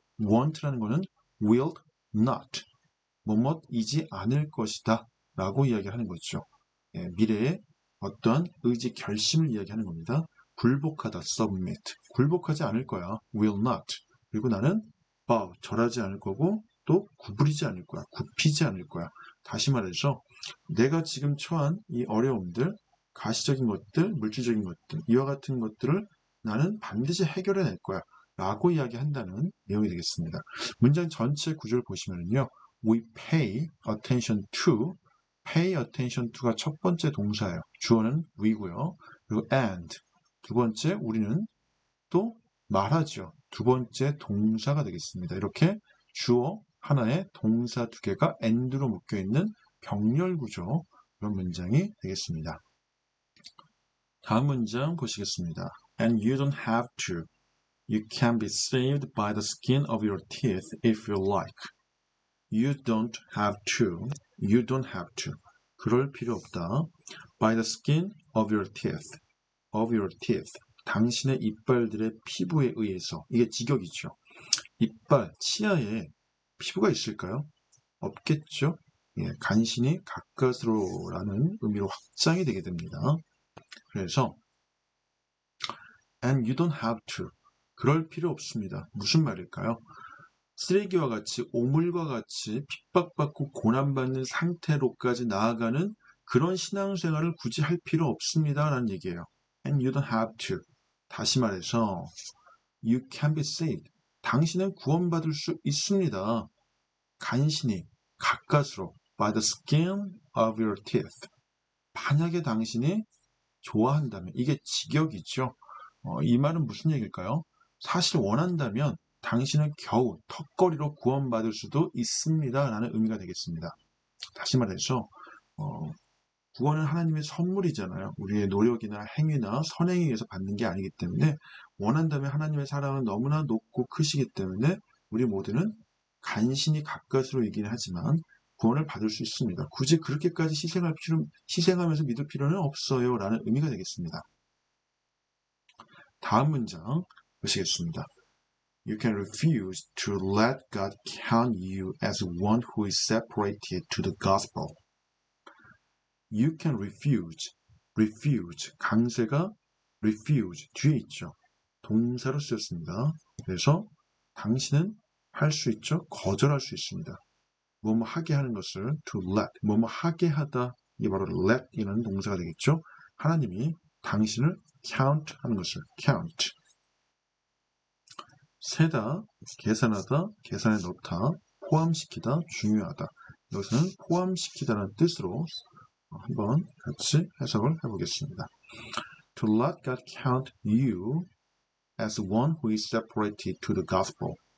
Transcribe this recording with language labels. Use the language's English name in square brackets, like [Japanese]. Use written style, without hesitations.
[English] want라는 것은 will not. [Korean] 뭐뭐이지 않을 것이다 라고 이야기하는 거죠. 미래의 어떠한 의지 결심을 이야기하는 겁니다. 굴복하다, submit. 굴복하지 않을 거야, will not. 그리고 나는 bow, 절하지 않을 거고 또 구부리지 않을 거야, 굽히지 않을 거야. 다시 말해서 내가 지금 처한 이 어려움들, 가시적인 것들, 물질적인 것들, 이와 같은 것들을 나는 반드시 해결해낼 거야 라고 이야기한다는 내용이 되겠습니다. 문장 전체 구조를 보시면요. [English] We pay attention to, pay attention to가 [Korean] 첫 번째 동사예요. 주어는 we고요. 그리고 and, 두 번째 우리는 또 말하죠. 두 번째 동사가 되겠습니다. 이렇게 주어 하나에 동사 두 개가 and로 묶여있는 병렬 구조, 그런 문장이 되겠습니다. 다음 문장 보시겠습니다. [English] And you don't have to. You can be saved by the skin of your teeth if you like. You don't have to. You don't have to. [Korean] 그럴 필요 없다. [English] By the skin of your teeth. Of your teeth. [Korean] 당신의 이빨들의 피부에 의해서. 이게 직역이죠. 이빨, 치아에 피부가 있을까요? 없겠죠. 예, 간신히 가까스로라는 의미로 확장이 되게 됩니다. 그래서 [English] and you don't have to. [Korean] 그럴 필요 없습니다. 무슨 말일까요? 쓰레기와 같이 오물과 같이 핍박받고 고난받는 상태로까지 나아가는 그런 신앙생활을 굳이 할 필요 없습니다. 라는 얘기예요. [English] And you don't have to. [Korean] 다시 말해서 [English] you can be saved. [Korean] 당신은 구원받을 수 있습니다. 간신히, 가까스로 [English] by the skin of your teeth. [Korean] 만약에 당신이 좋아한다면, 이게 직역이죠. 이 말은 무슨 얘기일까요? 사실 원한다면 당신은 겨우 턱걸이로 구원받을 수도 있습니다. 라는 의미가 되겠습니다. 다시 말해서 구원은 하나님의 선물이잖아요. 우리의 노력이나 행위나 선행에 의해서 받는 게 아니기 때문에 원한다면 하나님의 사랑은 너무나 높고 크시기 때문에 우리 모두는 간신히 가까스로 이긴 하지만 구원을 받을 수 있습니다. 굳이 그렇게까지 희생하면서 믿을 필요는 없어요. 라는 의미가 되겠습니다. 다음 문장 보시겠습니다. [English] You can refuse to let God count you as one who is separated to the gospel. You can refuse. refuse. [Korean] 강세가 [English] refuse. [Korean] 뒤에 있죠. 동사로 쓰였습니다. 그래서 당신은 할 수 있죠. 거절할 수 있습니다. 뭐뭐 하게 하는 것을 to let. 뭐뭐 하게 하다. 이게 바로 let이라는 동사가 되겠죠. 하나님이 당신을 count 하는 것을 count. 세다, 계산하다, 계산에 넣다, 포함시키다, 중요하다. 여기서는 포함시키다라는 뜻으로 한번 같이 해석을 해보겠습니다. [English] To let God count you as one who is separated to the gospel.